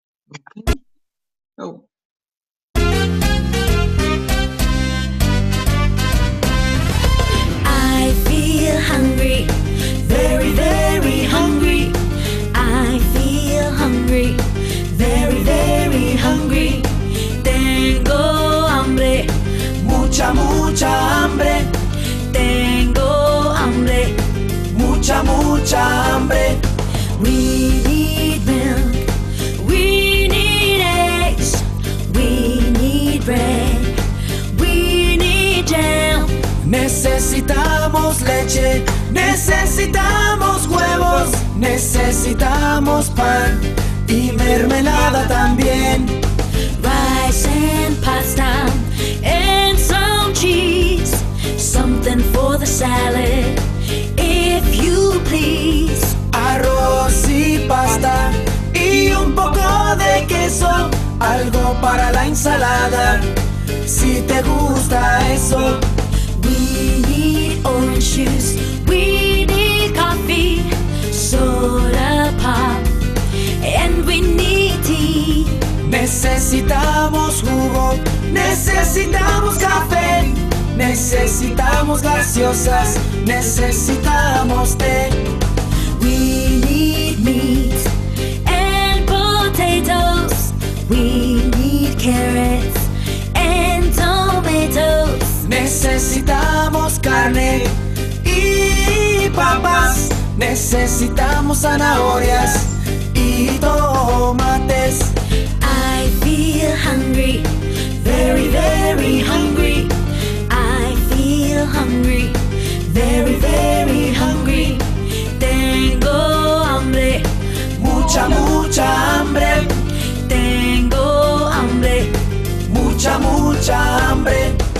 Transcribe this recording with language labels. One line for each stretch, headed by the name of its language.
English: Okay. Oh. I feel hungry, very, very hungry. I feel hungry, very, very hungry.
Spanish: Tengo hambre, mucha, mucha hambre. Tengo hambre, mucha, mucha hambre.
English: We need milk, we need eggs, we need bread, we need jam.
Spanish: Necesitamos leche, necesitamos huevos, necesitamos pan y mermelada también.
English: Rice and pasta and some cheese, something for the salad, if you please.
Spanish: Arroz y pasta y un poco de queso, algo para la ensalada, si te gusta eso.
English: We need orange juice, we need coffee, soda pop, and we need tea.
Spanish: Necesitamos jugo, necesitamos café, necesitamos gaseosas, necesitamos té.
English: We need meat and potatoes, we need carrots and tomatoes.
Spanish: Necesitamos carne y papas, necesitamos zanahorias y tomates.
English: I feel hungry, very, very hungry. I feel hungry, very, very hungry.
Spanish: Tengo hambre, mucha, mucha hambre. Tengo hambre, mucha, mucha hambre.